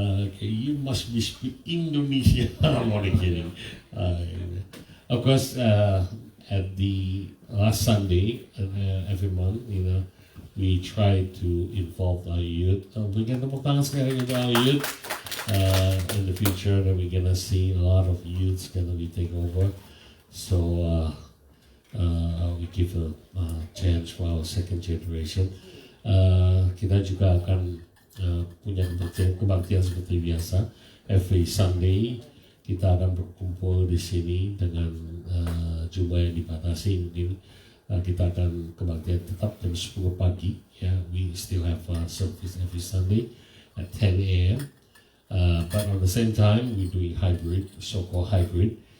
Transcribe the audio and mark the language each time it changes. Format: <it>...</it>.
<en>Okay, you must be speak Indonesia. I'm only kidding. Of course, at the last Sunday every month, we try to involve our youth.</en> <id>Berikan tepuk tangan sekali untuk</id> <en>our youth. In the future, that we're gonna see a lot of youths gonna be take over. So we give a chance for our second generation.</en> <id>Kita juga akan punya kebaktian seperti biasa.</id> <en>Every Sunday</en> <id>kita akan berkumpul di sini dengan jumlah yang dibatasi. Mungkin kita akan kebaktian tetap jam 10 pagi.</id> <en>We still have service every Sunday at 10 a.m. But at the same time we're doing hybrid, so-called hybrid.</en>